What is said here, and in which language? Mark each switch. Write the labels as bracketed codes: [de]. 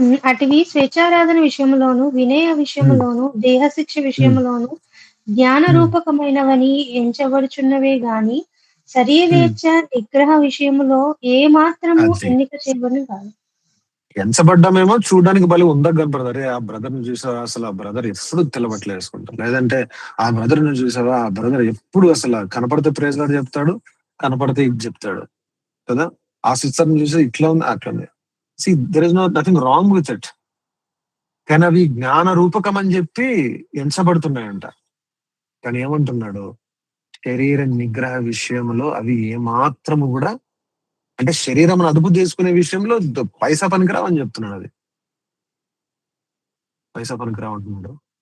[te] అటువి స్వేచ్ఛారాధన విషయంలోను, వినయ విషయంలోను, దేహ శిక్ష విషయంలోను జ్ఞాన రూపకమైనవని ఎంచబడుచున్నవే గాని శరీరేచ్ఛ నిగ్రహ విషయంలో ఏ మాత్రము ఎన్నిక చేయబడి కాదు. ఎంచబడ్డామేమో చూడడానికి బలి ఉందా బ్రదర్. ఆ బ్రదర్ ని చూసావా, అసలు ఆ బ్రదర్ ఎప్పుడు తెల్లబట్టలు వేసుకుంటారు. లేదంటే ఆ బ్రదర్ ని చూసావా, ఆ బ్రదర్ ఎప్పుడు అసలు కనపడితే [en] praise lord [te] చెప్తాడు, కనపడితే ఇది చెప్తాడు కదా. ఆ సిస్టర్ ని చూసి ఇట్లా ఉంది అట్లా ఉంది. [en] See, there is nothing wrong with it. [te] కానీ అవి జ్ఞాన రూపకం అని చెప్పి ఎంచబడుతున్నాయంట. కానీ ఏమంటున్నాడు, శరీర నిగ్రహ విషయంలో అవి ఏమాత్రము కూడా, అంటే శరీరం అదుపు చేసుకునే విషయంలో పైసా పనికిరావు అని చెప్తున్నాడు. అది పైసా పనికిరావు అంటున్నాడు.